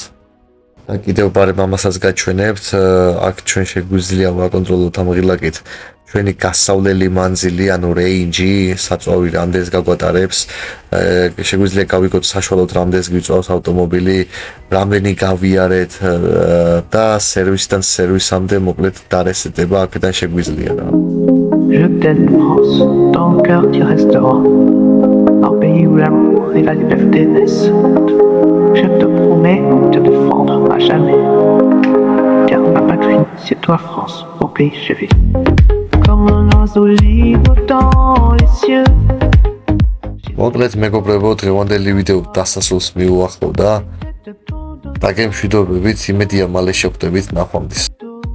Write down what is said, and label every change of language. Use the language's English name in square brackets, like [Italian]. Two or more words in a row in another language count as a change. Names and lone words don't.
[Georgian] და კიდევ ბარემ ამასაც გაჩვენებთ, აქ ჩვენ შეგვიძლია ვაკონტროლოთ ამ ღილაკით ჩვენი გასავლელი მანძილი, ანუ რეინჯი, საწვავი რამდენს გაგვატარებს, შეგვიძლია გავიგოთ საშუალოდ რამდენს გვიწვავს ავტომობილი, რამდენი გავიარეთ და სერვისიდან სერვისამდე მოკლედ დარესტება აქედან შეგვიძლია რა. [French] Je t'aime France, dans le cœur du restaurant, un pays où l'amour et la liberté naissent. Je te promets de te défendre à jamais, car ma patrie, c'est toi France, mon pays chéri. Comme un oiseau libre dans les cieux. [Georgian] მოკლედ მეგობრებო, დღევანდელი ვიდეო დასასრულს მიუახლოვდა და გემშვიდობებით, იმედია მალე შევხვდებით ნახვამდის.